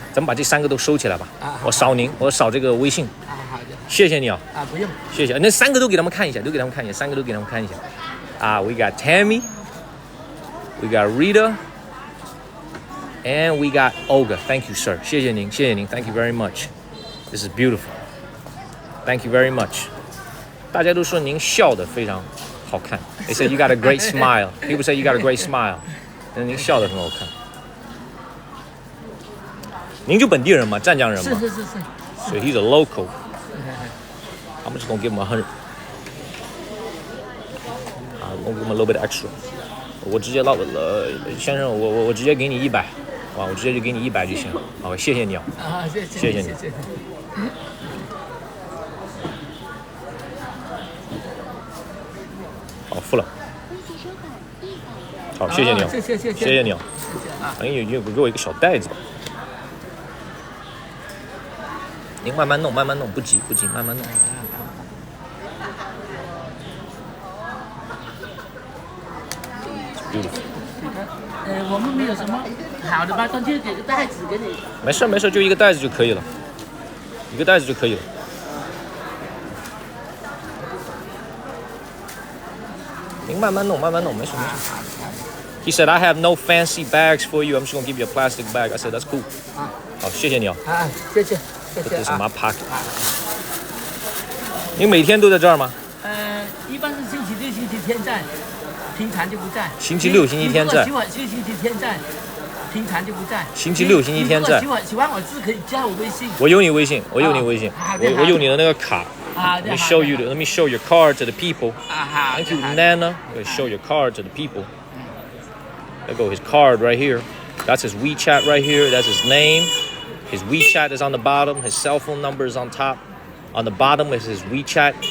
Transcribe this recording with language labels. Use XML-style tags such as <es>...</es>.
<zh>咱们把这3个都收起来吧。我扫您，我扫这个微信。好的。谢谢你啊。不用。谢谢。那3个都给他们看一下，3个都给他们看一下。</zh> <en>We got Tammy, we got Rita, and we got Olga. Thank you, sir.</en> <zh>谢谢您。</zh> <en>Thank you very much. This is beautiful. Thank you very much.</en> <zh>大家都说您笑得非常好看。</zh> <en>They say you got a great smile. People say you got a great smile.</en> <zh>那您笑得很好看。您就本地人吗？湛江人吗？是。</zh> <en>So he's a local. I'm just gonna give him 100. I'm gonna give him a little bit extra.</en> <zh>我直接先生，我直接给你100，我直接就给你100就行了。好，谢谢你啊。谢谢你。好，付了。好，谢谢你啊。谢谢你啊。你给我一个小袋子吧。您慢慢弄，不急，慢慢弄。</zh> <en>It's beautiful.</en> <zh>我们没有什么好的吧，中间给个袋子给你。没事没事，就一个袋子就可以了，一个袋子就可以了。您慢慢弄，慢慢弄，没事没事。</zh> <en>He said, "I have no fancy bags for you. I'm just gonna give you a plastic bag." I said, "That's cool."</en> <zh>好，谢谢你哦。谢谢</zh> <en>Put this in my pocket.</en> <zh>你每天都在这儿吗？一般是星期六、星期天在，平常就不在。星期六、星期天在。喜欢星期天在，平常就不在。星期六、星期天在。喜欢我字可以加我微信。我有你微信，我有你微信，我有你的那个卡。</zh> <en>Let me show you. Let me show your card to the people. Thank you, Nana. Let me show your card to the people. There go his card right here. That's his WeChat right here. That's his name. His WeChat is on the bottom. His cell phone number is on top. On the bottom is his WeChat.</en>